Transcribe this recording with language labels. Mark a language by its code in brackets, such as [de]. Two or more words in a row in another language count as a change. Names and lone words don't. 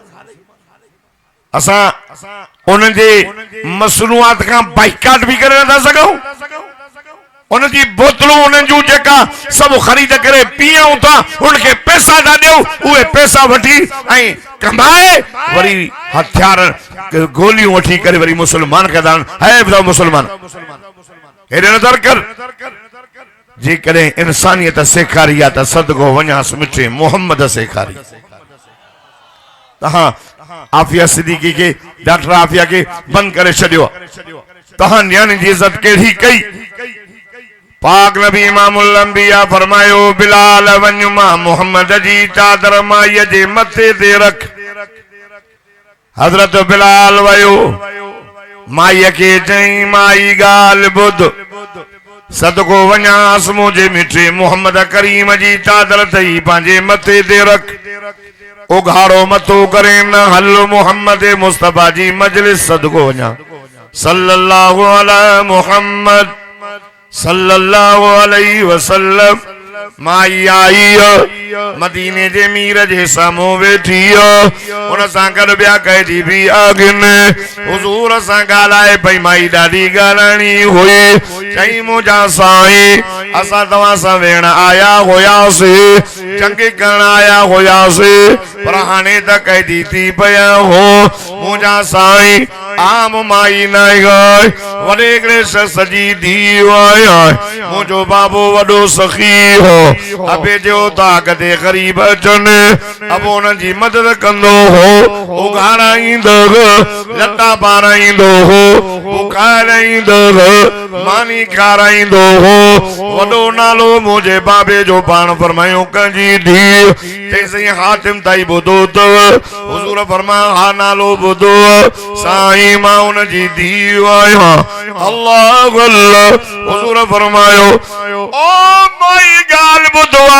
[sd] असां उन्हनि जे मसनूआत खां बाइकाट भी करे नथा सघूं उन जी बोतलूं उन्हनि जूं जेका सभु ख़रीद करे पीऊं था उनखे पैसा था ॾियूं उहे पैसा वठी ऐं कमाए वरी हथियार गोलियूं वठी करे वरी मुसलमान कंदा है ॿुधायो मुसलमान हेॾे नज़र कर जेकॾहिं इंसानियत सेखारी आहे त सदको वञासि मिठे मोहम्मद सेखारी तहां आफिया सिद्दीकी के डॉक्टर आफिया के बंद करे छॾियो तहां न्याणी जी इज्जत केड़ी कई पाक नबी इमामुल अंबिया फरमायो बिलाल वञ मां मोहम्मद जी चादर माईअ जे मथे ते रख हज़रत बिलाल वयो माईअ खे चई माई ॻाल्हि ॿुध सदको वञास मुझे मिठे मोहम्मद करीम जी चादर थई पंहिंजे मथे ते रख उघाड़ो मथो करे न हल मोहम्मद मुस्तफा जी मजलिस सदको वञा [ar] صلى الله على محمد صلى الله عليه وسلم [sd] माई आई मदीने जे मीर जे साम्हूं वेठी उन सां गॾु ॿिया कहिड़ी बि अॻिन हुज़ूर सां ॻाल्हाए पई माई ॾाढी ॻाल्हाइणी हुई चई मुंहिंजा साईं असां तव्हां सां वेहण आया हुयासीं चङी करण आया हुयासीं पर हाणे त कहिड़ी थी पिया हो मुंहिंजा साईं आम माई न वॾे हिकिड़े शख़्स जी धीउ आया मुंहिंजो बाबो वॾो सखी हो अबे जो ताक ते ग़रीब अचनि अब उन्हनि जी मदद कंदो हो उघाड़ाईंदो लटा पाराईंदो हो बुखाराईंदो मानी खाराईंदो हो वॾो नालो मुंहिंजे बाबे जो पाण फरमायो कंहिंजी धीउ तेसि हातिम ताईं ॿुधो अथव हुज़ूर फरमायो हा नालो ॿुधो साईं मां उन जी धीउ आहियां अल्लाह अल्लाह हुज़ूर फरमायो ओ माई ॻाल्हि ॿुधो आहे